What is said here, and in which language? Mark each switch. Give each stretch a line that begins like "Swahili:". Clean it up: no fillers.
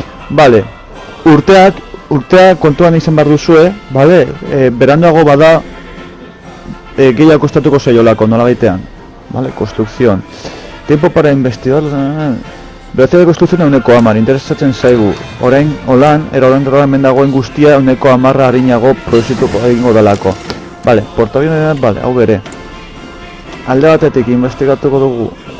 Basque: Bale, urteak kontuan izan behar duzue, bale, beranduago bada gehiago kostatuko zaiolako nola gaitean.
Spanish: Vale, construcción. Tiempo para investigar. Velocidad de construcción
Basque: euneko 10, interesatzen zaigu. Orain, holan hemen dagoen guztia euneko 10 harinago produzituko egingo dalako. Vale, portaaviones, vale, hau bere. Alde batetik investigatuko dugu.